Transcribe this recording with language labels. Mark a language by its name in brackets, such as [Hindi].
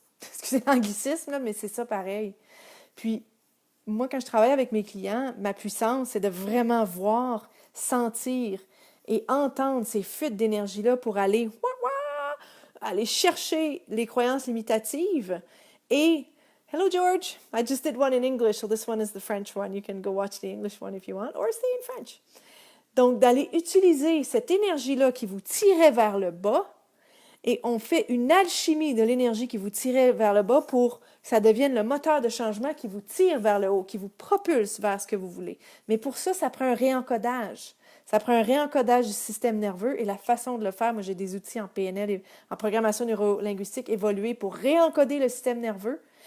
[French] Excusez l'anglicisme, là, mais c'est ça pareil. Puis, moi, quand je travaille avec mes clients, ma puissance, c'est de vraiment voir, sentir et entendre ces fuites d'énergie-là pour aller chercher les croyances limitatives. [English] Et, hello George, I just did one in English, so this one is the French one. You can go watch the English one if you want, or stay in French. [French] Donc, d'aller utiliser cette énergie-là qui vous tirait vers le bas, et on fait une alchimie de l'énergie qui vous tirait vers le bas pour que ça devienne le moteur de changement qui vous tire vers le haut, qui vous propulse vers ce que vous voulez. Mais pour ça, ça prend un réencodage. Ça prend un réencodage du système nerveux et la façon de le faire. Moi, j'ai des outils en PNL et en programmation neurolinguistique évolués pour réencoder le système nerveux.